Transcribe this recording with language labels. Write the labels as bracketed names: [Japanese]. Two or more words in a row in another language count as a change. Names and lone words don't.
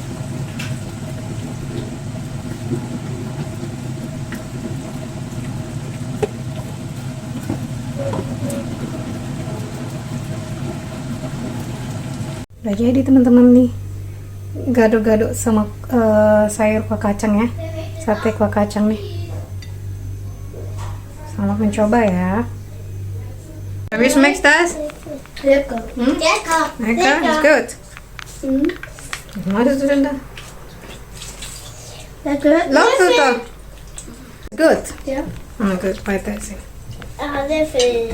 [Indonesian] Udah jadi teman-teman nih, gado-gado sama sayur kuah kacang ya, sate kuah kacang nih. Selamat mencoba ya. [German] Wie schmeckt das? Lecker. Lecker. Lecker, ist gut. Was machst du denn da? Lecker. Läuft du da? Gut. Ja. Ah, gut, weiter essen. Löffel.